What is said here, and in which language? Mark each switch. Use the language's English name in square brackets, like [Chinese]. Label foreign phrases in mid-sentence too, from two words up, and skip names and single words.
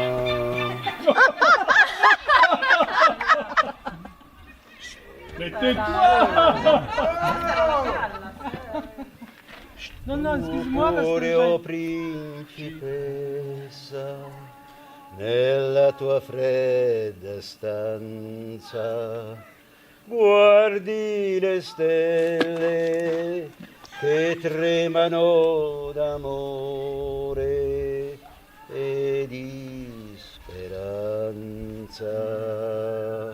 [French] Mais tais-toi! Non, excuse-moi parce que... [Italian] O principessa, nella tua fredda stanza, guardi le stelle che tremano d'amore e di speranza.